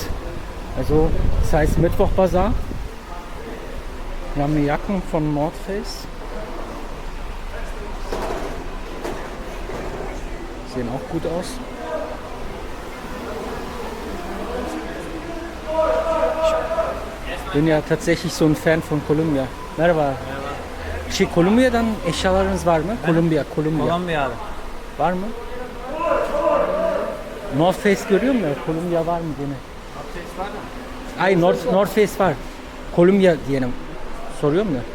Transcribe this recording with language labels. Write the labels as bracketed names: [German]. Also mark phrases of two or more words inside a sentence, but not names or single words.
[German] Also das heißt Mittwoch Bazar. Wir haben Jacken von North Face. Sehen auch gut aus. Ich bin ja tatsächlich so ein Fan von Columbia. [Turkish] Merhaba. Columbia'dan eşyalarınız var mı? Columbia. Kolombiya. Var mı? North Face görüyorum ya. Columbia var mı diye. Ay North Face var. Columbia diyelim. Soruyorum da.